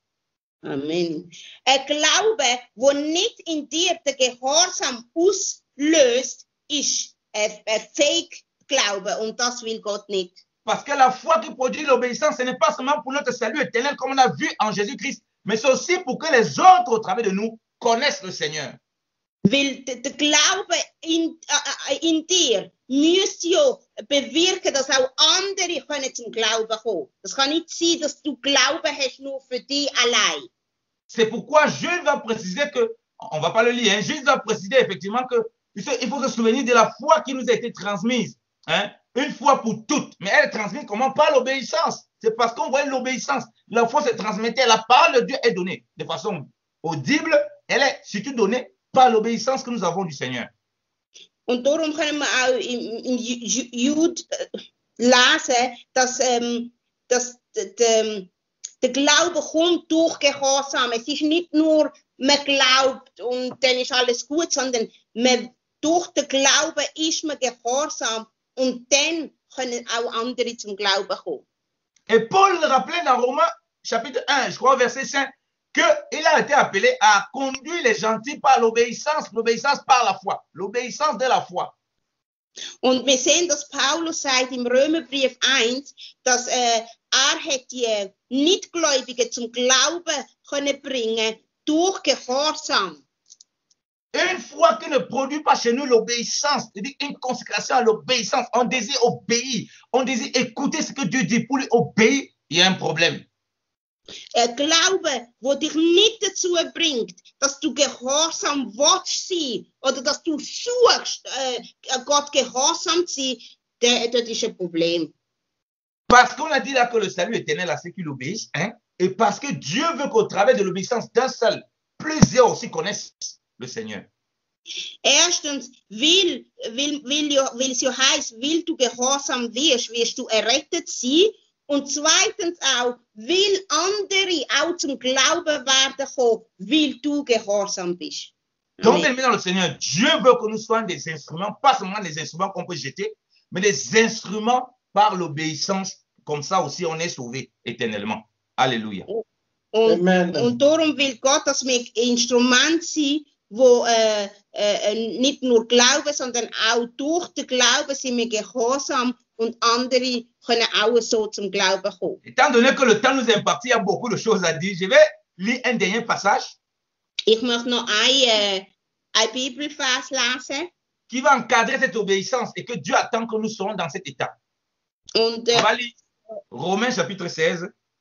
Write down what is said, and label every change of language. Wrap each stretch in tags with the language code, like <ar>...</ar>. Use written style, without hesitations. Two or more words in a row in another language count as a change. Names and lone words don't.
<de>Amen. Ein Glaube, wo nicht in dir den Gehorsam auslöst, ist ein Fake-Glaube und das will Gott nicht.</de> <fr>Parce que la foi qui produit l'obéissance, ce n'est pas seulement pour notre salut éternel comme on a vu en Jésus-Christ, mais c'est aussi pour que les autres au travers de nous connaissent le Seigneur.</fr> <de>Weil der Glaube in dir müsste ja bewirken, dass auch andere können zum Glauben kommen. Das kann nicht sein, dass du Glauben hast nur für dich allein.</de> <fr>C'est pourquoi Jules va préciser que, on va pas le lire, hein, Jules va préciser effectivement que il faut se souvenir de la foi qui nous a été transmise. Hein, une fois pour toutes. Mais elle est transmise comment? Par l'obéissance. C'est parce qu'on voit l'obéissance. La foi se transmettait, la parole de Dieu est donnée de façon audible. Elle est surtout donnée par l'obéissance que nous avons du Seigneur.</fr> <de>Und darum können wir auch im Jude lesen, dass der Glaube kommt durch Gehorsam. Es ist nicht nur, man glaubt und dann ist alles gut, sondern durch den Glauben ist man gehorsam und dann können auch andere zum Glauben kommen.</de> <fr>Et Paul rappelait dans Romains chapitre 1, je crois verset 5, qu'il a été appelé à conduire les gentils par l'obéissance par la foi, l'obéissance de la foi.</fr> <de>Und wir sehen, dass Paulus sagt im Römerbrief 1, dass hat die Nichtgläubigen zum Glauben können bringen durch Gehorsam.</de> <fr>Une foi qui ne produit pas chez nous l'obéissance, c'est-à-dire une consécration à l'obéissance, on désire obéir, on désire écouter ce que Dieu dit pour lui obéir, il y a un problème.</fr> <de>Glaube, wo dich nicht dazu bringt, dass du gehorsam willst sein oder dass du suchst, Gott gehorsam zu sein, das ist ein Problem.</de> <fr>Parce qu'on a dit là que le salut est éternel à ceux qui l'obéissent, hein, et parce que Dieu veut qu'au travers de l'obéissance d'un seul, plusieurs aussi connaissent le Seigneur.</fr> <de>Erstens, weil es ja heisst, weil du gehorsam wirst du errettet sein. Und zweitens auch, weil andere auch zum Glauben werden kommen, weil du gehorsam bist.</de> <fr>Donc, dans le Seigneur, Dieu veut que nous soyons des instruments, pas seulement des instruments qu'on peut jeter, mais des instruments par l'obéissance. Comme ça aussi, on est sauvé éternellement. Alléluia.</fr> <de>Und darum will Gott, dass wir Instrumente sind, wo nicht nur glauben, sondern auch durch den Glauben sind wir gehorsam und andere können auch so zum Glauben kommen.</de> <fr>Étant donné que le temps nous est imparti, il y a beaucoup de choses à dire. Je vais lire un dernier passage.</fr> <de>Ich möchte noch ein Bibelvers lesen.</de> <fr>Qui va encadrer cette obéissance et que Dieu attend que nous soyons dans cet état.</fr> <de>Und,</de> <fr>on va lire Romains chapitre 16.</fr>